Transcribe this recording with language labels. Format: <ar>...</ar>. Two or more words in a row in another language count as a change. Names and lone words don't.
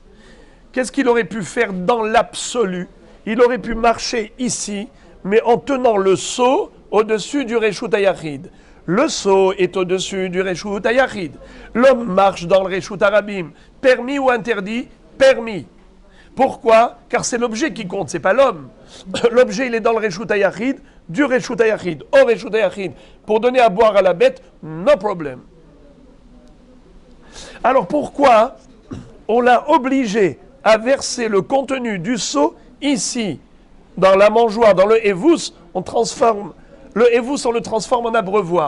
<fr>Qu'est-ce qu'il aurait pu faire dans l'absolu? Il aurait pu marcher ici, mais en tenant le seau au-dessus du</fr> <he>רשות היחיד.</he> <fr>Le seau est au-dessus du</fr> <he>רשות היחיד.</he> <fr>L'homme marche dans le</fr> <he>רשות הרבים.</he> <fr>Permis ou interdit? Permis. Pourquoi? Car c'est l'objet qui compte, c'est pas l'homme. L'objet, il est dans le</fr> <he>רשות היחיד,</he> <fr>du</fr> <he>רשות היחיד</he> <fr>au</fr> <he>רשות היחיד.</he> <fr>Pour donner à boire à la bête, no problème. Alors pourquoi on l'a obligé à verser le contenu du seau ici, dans la mangeoire, dans le evus? On transforme le evus, on le transforme en abreuvoir.</fr>